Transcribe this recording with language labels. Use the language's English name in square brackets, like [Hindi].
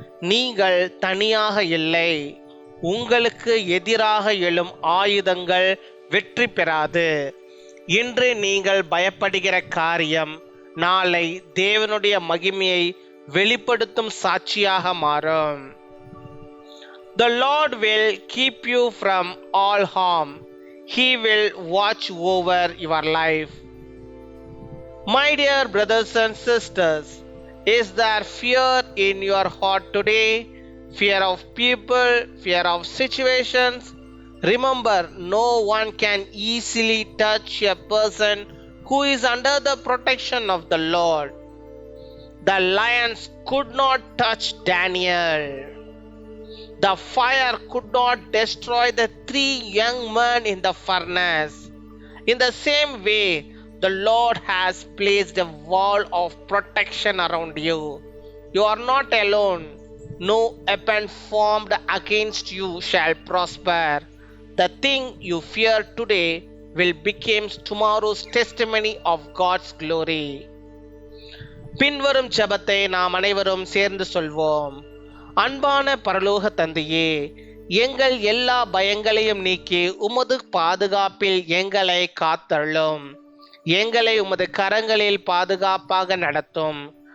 [Tamil] நீங்கள் தனியாக இல்லை. உங்களுக்கு எதிராக எழும் ஆயுதங்கள் வெற்றி பெறாது. இன்று நீங்கள் பயப்படுகிற காரியம் நாளை தேவனுடைய மகிமையை வெளிப்படுத்தும் சாட்சியாக மாறும். [English] The Lord will keep you from all harm. He will watch over your life. My dear brothers and sisters, is there fear in your heart today? Fear of people, fear of situations? Remember, no one can easily touch a person who is under the protection of the Lord. The lions could not touch Daniel. The fire could not destroy the 3 young men in the furnace. In the same way, the Lord has placed a wall of protection around you. You are not alone. No weapon formed against you shall prosper. The thing you fear today will become tomorrow's testimony of God's glory. [Tamil] பின்வரும் ஜெபத்தை நாம் அனைவரும் சேர்ந்து சொல்வோம். அன்பான பரலோக தந்தையே, எங்கள் எல்லா பயங்களையும் நீக்கி உமது பாதுகாப்பில் எங்களை காத்தருளும். எங்களை உமது கரங்களில் பாதுகாப்பாக நடத்தும்.